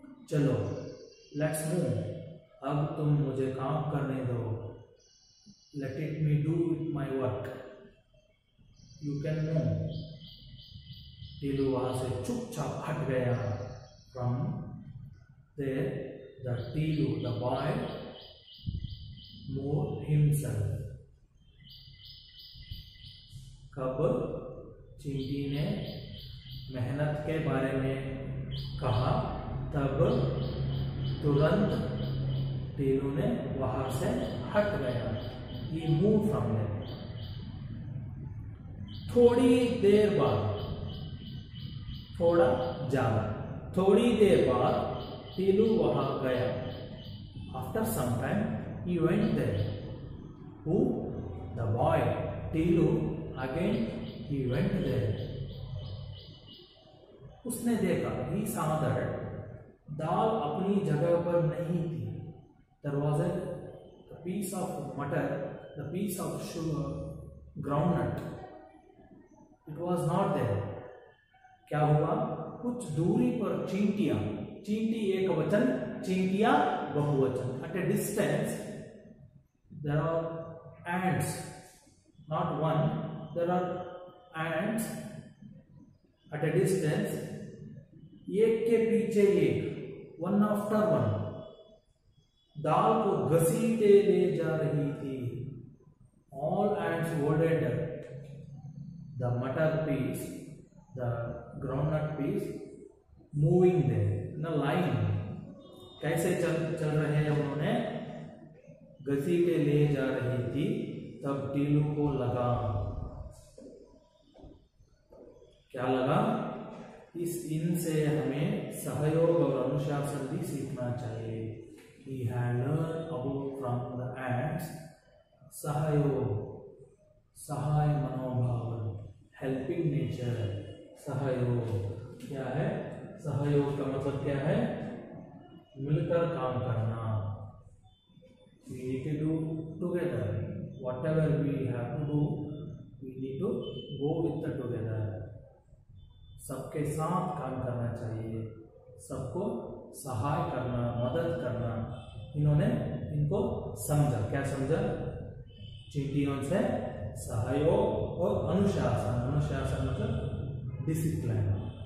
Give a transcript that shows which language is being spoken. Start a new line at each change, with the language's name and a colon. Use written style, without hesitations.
Hindi: चलो
English: let's move,
Hindi: अब तुम मुझे काम करने दो।
English: Let it me do my work, you can move.
Hindi: Teelu वहां से चुपचाप हट गया
English: From there the Tilu, the boy, moved himself.
Hindi: कब चींटी ने मेहनत के बारे में कहा तब तुरंत टीलू ने वहां से हट गया।
English: He moved from there.
Hindi: थोड़ी देर बाद, थोड़ा ज्यादा, थोड़ी देर बाद टीलू वहां गया।
English: After some time he went there. Who? The boy. Tilu again he went there.
Hindi: उसने देखा,
English: he saw that
Hindi: दाल अपनी जगह पर नहीं थी।
English: There was a piece of butter, the piece of sugar, groundnut. It was not there.
Hindi: क्या हुआ? कुछ दूरी पर चींटियां, चींटी एक वचन, चींटियां बहुवचन।
English: At a distance there are ants, not one, there are ants at a distance,
Hindi: एक के पीछे एक,
English: one after one,
Hindi: दाल को घसीटे ले जा रही थी।
English: All ants holded the butter piece, the groundnut piece, moving there in a line.
Hindi: कैसे चल रहे हैं उन्होंने? घसीटे ले जा रही थी। तब टीलू को लगा, क्या लगा? इनसे हमें सहयोग और अनुशासन भी सीखना चाहिए।
English: He had learned about from the ants
Hindi: सहयोग, सहाय मनोभाव,
English: helping nature।
Hindi: सहयोग क्या है? सहयोग का मतलब क्या है? मिलकर काम करना।
English: We need to do together. Whatever we have to do, we need to go with the together.
Hindi: सबके साथ काम करना चाहिए, सबको सहाय करना, मदद करना। इन्होंने इनको समझा। क्या समझा? चींटियों से सहयोग और अनुशासन। अनुशासन मतलब डिसिप्लिन।